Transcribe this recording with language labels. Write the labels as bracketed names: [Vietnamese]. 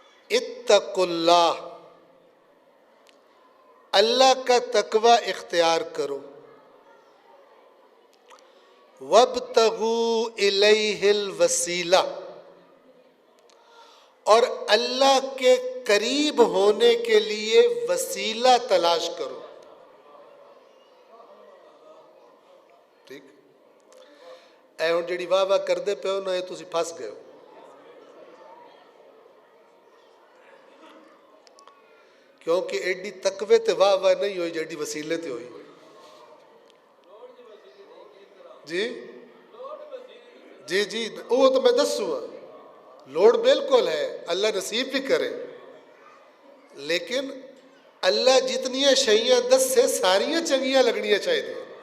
[Arabic] اتقوا اللہ [Urdu] اللہ کا تقوی اختیار کرو [Arabic] وابتغوا الیہ الوسیلہ [Urdu] اور اللہ کے قریب ہونے کے لیے وسیلہ تلاش کرو. [Punjabi] ٹھیک اے ہن جڑی واہ واہ کردے پے ہو نا یہ تسی پھس گئے ہو. کیونکہ ایڈی تقوی تے واہ واہ نہیں ہوئی جیڑی وسیلے تے ہوئی. جی وہ تو میں دسوں لوڑ بالکل ہے اللہ نصیب بھی کرے لیکن اللہ جتنی شیئیں دس سے ساریاں چنگیاں لگنیاں چاہیے.